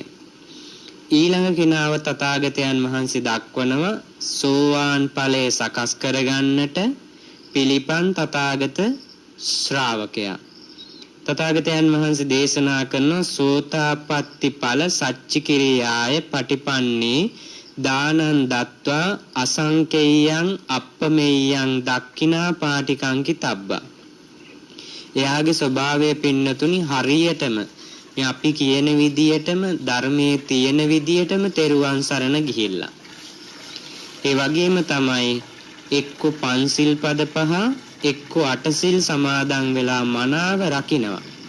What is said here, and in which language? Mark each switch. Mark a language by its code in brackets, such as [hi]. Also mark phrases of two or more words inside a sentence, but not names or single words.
[si] ඊළඟ කෙනාව තථාගතයන් වහන්සේ දක්වනවා සෝවාන් ඵලයේ සකස් කරගන්නට පිළිපන් තථාගත ශ්‍රාවකයා. තථාගතයන් වහන්සේ දේශනා කරන [pi] සෝතාපට්ටි ඵල සච්චිකිරියාය පටිපන්නේ දානං දත්වා අසංකේයං අප්පමෙය්‍යං දක්ඛිනා පාටිකංකි තබ්බා. [si] එයාගේ ස්වභාවය පින්නතුනි හරියටම මේ අපි කියන විදියටම ධර්මයේ තියෙන විදියටම තෙරුවන් සරණ ගිහිල්ලා. ඒ වගේම තමයි එක්ක පන්සිල් පද පහ එක්ක අටසිල් සමාදන් වෙලා මනාව රකින්නවා.